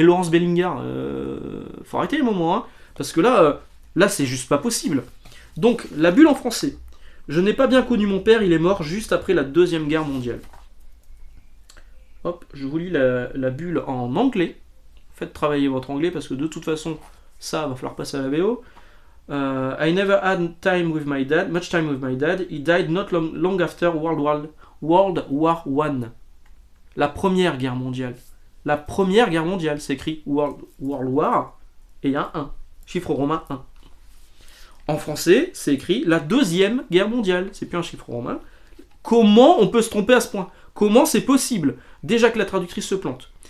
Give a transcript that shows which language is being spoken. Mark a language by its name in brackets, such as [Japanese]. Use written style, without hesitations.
[French] Mais Laurence Bellingar, faut arrêter les moments, hein. Parce que là, c'est juste pas possible. Donc, la bulle en français. Je n'ai pas bien connu mon père, il est mort juste après la Deuxième Guerre mondiale. Hop, je vous lis la bulle en anglais. Faites travailler votre anglais, parce que de toute façon... Ça, va falloir passer à la VO. [English] I never had much time with my dad. He died not long after World War I. [French] La Première Guerre mondiale. La Première Guerre mondiale, c'est écrit World War, et il y a un 1. Chiffre romain 1. En français, c'est écrit la Deuxième Guerre mondiale. C'est plus un chiffre romain. Comment on peut se tromper à ce point? Comment c'est possible? Déjà que la traductrice se plante.